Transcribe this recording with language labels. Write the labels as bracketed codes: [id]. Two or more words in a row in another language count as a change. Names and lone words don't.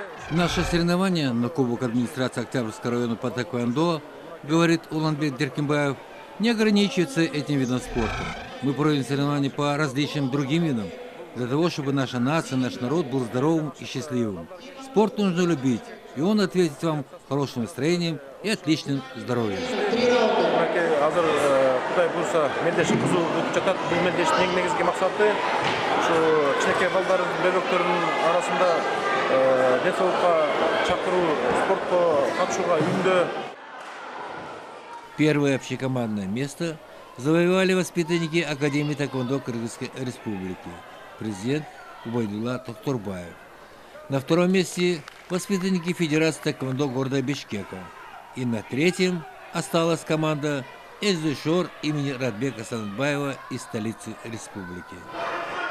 [ru] Наше соревнование на Кубок администрации Октябрьского района по тэквондо, говорит Уланбек Деркембаев, не ограничивается этим видом спорта. Мы проводим соревнования по различным другим видам, для того, чтобы наша нация, наш народ был здоровым и счастливым. Спорт нужно любить, и он ответит вам хорошим настроением и отличным здоровьем. [ky] Азыр Кудай буйрса мелдешин кызуу өтүп жатат. Бул мелдештин эң негизги максаты ушу кичинекей балдардын, бөбөктөрдүн арасында денсаулыкка чакыруу, спортко катышууга үндөө. [ru] Первое общекомандное место завоевали воспитанники Академии тэквондо Кыргызской Республики, президент Убайдулла Токторбаев. На втором месте воспитанники Федерации тэквондо города Бишкека. И на третьем осталась команда Эльзушор имени Радбека Санатбаева из столицы республики.